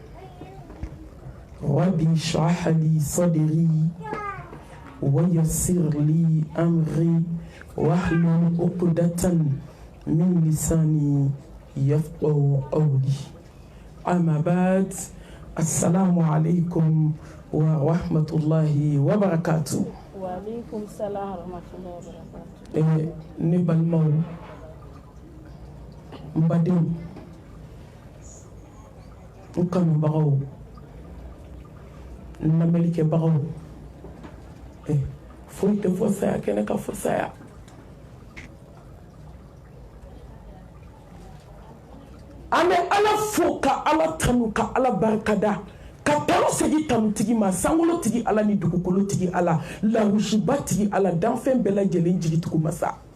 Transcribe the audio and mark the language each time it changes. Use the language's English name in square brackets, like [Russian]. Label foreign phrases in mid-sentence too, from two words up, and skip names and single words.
[Arabic] ربي اشرح لي صدري ويسر لي أمري واحلل عقدة من لساني يفقهوا قولي. أما بعد، السلام عليكم ورحمة الله وبركاته. وعليكم السلام ورحمة الله وبركاته. [Bambara] Ne balimaw n badenw n kanubagaw n lamɛnlikɛbagaw foyi tɛ fɔ saya kɛnɛ ka fɔ saya an bɛ ala fo ka ala tanu ka ala barikada ka tanu segi tanutigi ma sankolotigi ala ni dugukolotigi ala lawusibatigi ala danfɛn bɛɛ lajɛlen jigitugu masa